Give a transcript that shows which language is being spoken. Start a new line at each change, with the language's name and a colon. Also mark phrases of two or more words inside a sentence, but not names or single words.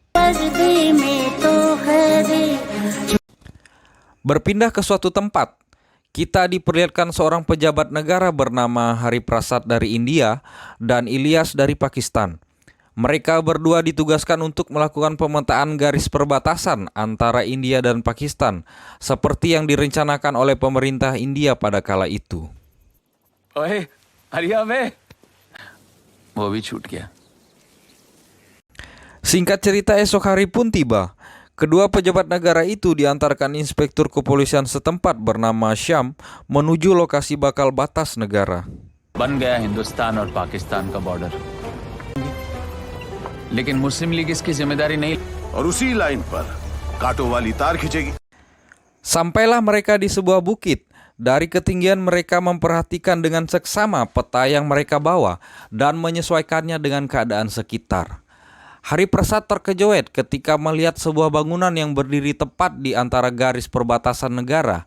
Indonesian: Berpindah ke suatu tempat, kita diperlihatkan seorang pejabat negara bernama Hari Prasad dari India dan Ilyas dari Pakistan. Mereka berdua ditugaskan untuk melakukan pemetaan garis perbatasan antara India dan Pakistan, seperti yang direncanakan oleh pemerintah India pada kala itu.
Hindi: ओए हरिया में वो भी छूट गया.
Indonesian: Singkat cerita, esok hari pun tiba. Kedua pejabat negara itu diantarkan inspektur kepolisian setempat bernama Syam menuju lokasi bakal batas negara.
Hindi: बन गया हिंदुस्तान और पाकिस्तान का बॉर्डर, लेकिन मुस्लिम लीग इसकी जिम्मेदारी नहीं. और उसी लाइन पर कांटों वाली तार खींचेगी.
Indonesian: Sampailah mereka di sebuah bukit. Dari ketinggian mereka memperhatikan dengan seksama peta yang mereka bawa dan menyesuaikannya dengan keadaan sekitar. Hari Prasad terkejut ketika melihat sebuah bangunan yang berdiri tepat di antara garis perbatasan negara.